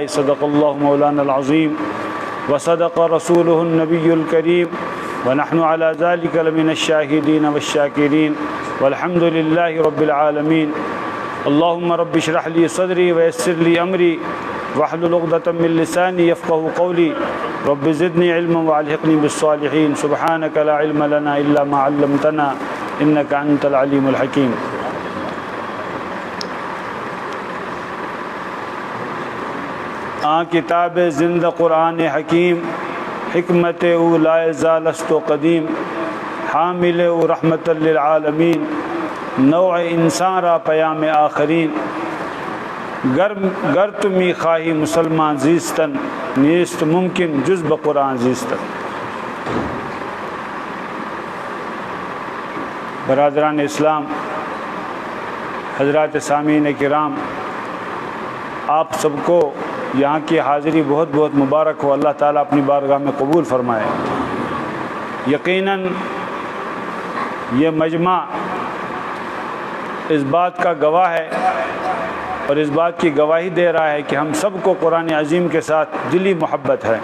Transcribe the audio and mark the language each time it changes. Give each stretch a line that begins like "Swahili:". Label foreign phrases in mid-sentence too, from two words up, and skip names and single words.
Arabic: صدق الله مولانا العظيم وصدق رسوله النبي الكريم ونحن على ذلك لمن الشاهدين والشاكرين والحمد لله رب العالمين اللهم رب اشرح لي صدري ويسر لي أمري واحلل عقدة من لساني يفقهوا قولي رب زدني علما والحقني بالصالحين سبحانك لا علم لنا إلا ما علمتنا إنك أنت العليم الحكيم
Persian: کتاب زندہ قرآن حکیم حکمت او لا یزال است قدیم حامل او رحمت للعالمین نوع انسان را پیام آخرین گر تمی خواہی مسلمان زیستن نیست ممکن جز بقرآن زیستن.
Urdu: برادران اسلام، حضرات سامعین کرام، آپ سب کو یہاں کی حاضری بہت بہت مبارک ہو. اللہ تعالیٰ اپنی بارگاہ میں قبول فرمائے. یقیناً یہ مجمع اس بات کا گواہ ہے اور اس بات کی گواہی دے رہا ہے کہ ہم سب کو قرآن عظیم کے ساتھ دلی محبت ہے.